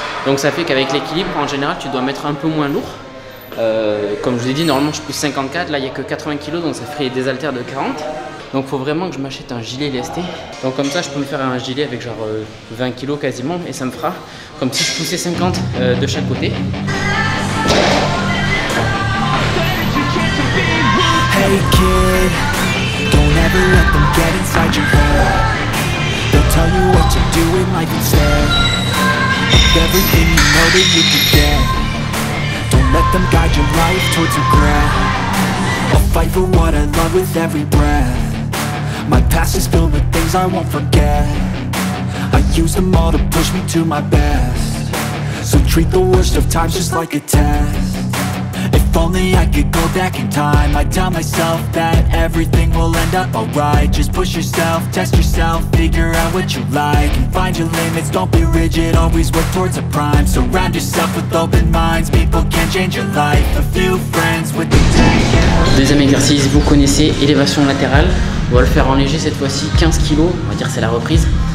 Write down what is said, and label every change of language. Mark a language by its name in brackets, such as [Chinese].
[French] Donc ça fait qu'avec l'équilibre, en général, tu dois mettre un peu moins lourd. Comme je vous ai dit, normalement je pousse 54, là il n'y a que 80 kg, donc ça ferait des haltères de 40. Donc il faut vraiment que je m'achète un gilet lesté. Donc comme ça je peux me faire un gilet avec genre 20 kg quasiment, et ça me fera comme si je poussais 50 de chaque côté. [English] Hey kid, don't ever let them get inside your head. They'll tell you what to do in life instead of everything you know that you could get. Don't let them guide your life towards regret. I'll fight for what I love with every breath. My past is filled with things I won't forget. I use them all to push me to my best. So treat the worst of times just like a test. If only I could go back in time, I'd tell myself that everything will end up alright. Just push yourself, test yourself, figure out what you like, and find your limits, don't be rigid, always work towards a prime. Surround yourself with open minds, people can change your life. A few friends with the day. [French] Deuxième exercice, vous connaissez, élévation latérale. On va le faire en léger cette fois-ci, 15 kg, on va dire c'est la reprise.